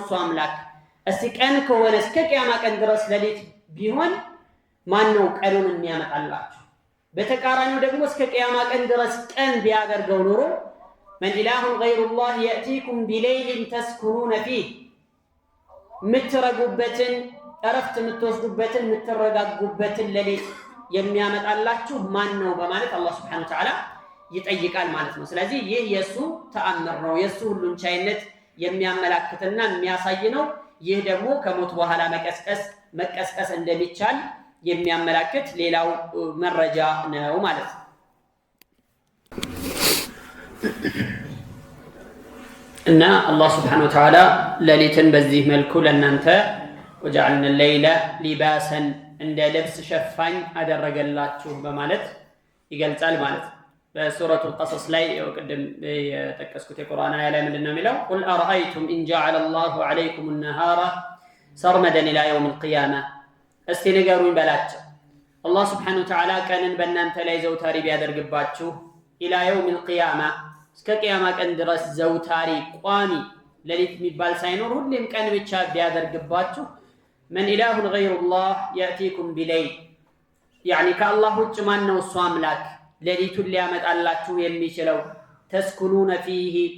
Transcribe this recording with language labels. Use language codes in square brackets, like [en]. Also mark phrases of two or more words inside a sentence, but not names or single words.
[am] እሱ አምላክ። እስቲ ቀን ከሆነ እስከ ቂያማ ቀን ድረስ ሌሊት ቢሆን ማን ነው ቀኑን የሚያመጣላችሁ? በተቃራኒው ደግሞ እስከ ቂያማ ቀን ድረስ ቀን ቢያደርገው ኑሮ [ar] من إله غير الله يأتيكم بليل تسكنون فيه [am] ምትረጉበትን እረፍት ምትወስዱበትን ምትረጋጉበትን ሌሊት የሚያመጣላችሁ ማን ነው በማለት አላህ [ar] سبحانه وتعالى [am] ይጠይቃል ማለት ነው። ስለዚህ ይህ የሱ ተአምር ነው፣ የሱ ሁሉን ቻይነት የሚያመላክትና የሚያሳይ ነው። ይህ ደግሞ ከሞት በኋላ መቀስቀስ እንደሚቻል የሚያመላክት ሌላው መረጃ ነው ማለት ነው። እና አላህ [ar] سبحانه وتعالى [am] ሌሊትን በዚህ መልኩ ለእናንተ [ar] وجعلنا الليل لباسا [am] እንደ ልብስ ሸፋኝ አደረገላችሁ በማለት ይገልጻል ማለት ነው። በሱረቱል ቀሰስ ላይ ቅድም የጠቀስኩት የቁርአን አያ ላይ ምንድነው የሚለው? [ar] قل أرأيتم إن جعل الله عليكم النهار سرمدا إلى يوم القيامة [am] እስቲ ንገሩኝ በላቸው አላህ [ar] سبحانه وتعالى [am] ቀንን በእናንተ ላይ ዘውታሪ ቢያደርግባችሁ [ar] إلى يوم القيامة [am] እስከ ቂያማ ቀን ድረስ ዘውታሪ ቋሚ ሌሊት የሚባል ሳይኖር ሁሌም ቀን ብቻ ቢያደርግባችሁ [ar] من إله غير الله يأتيكم بليل [am] ያኒ ከአላህ ውጭ ማን ነው እሱ አምላክ ሌሊቱን ሊያመጣላችሁ የሚችለው [ar] تسكنون فيه